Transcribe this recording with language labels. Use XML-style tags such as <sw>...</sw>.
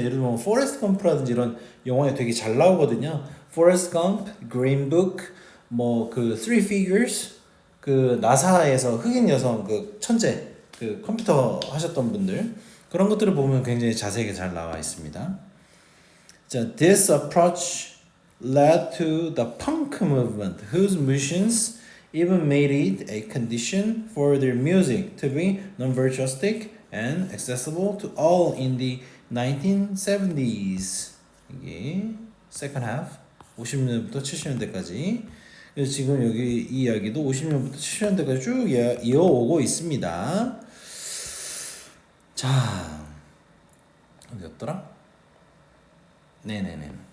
<ko>예를 들면 포레스트 검프라든지 이런 영화에 되게 잘 나오거든요. 포레스트 검프, 그린 북, 뭐 그 Three Figures, 그 나사에서 흑인 여성 그 천재 그 컴퓨터 하셨던 분들 그런 것들을 보면 굉장히 자세하게 잘 나와 있습니다.</ko> <en>자, this approach led to the punk movement, whose musicians even made it a condition for their music to be non-virtuosic and accessible to all in the 1970s.</en> <ko>이게</ko> <en>second half,</en> <ko>50년부터 70년대까지. 그래서 지금 여기 이 이야기도 50년부터 70년대까지 쭉 이어오고 있습니다. 자, 어디였더라? 네네네.</ko>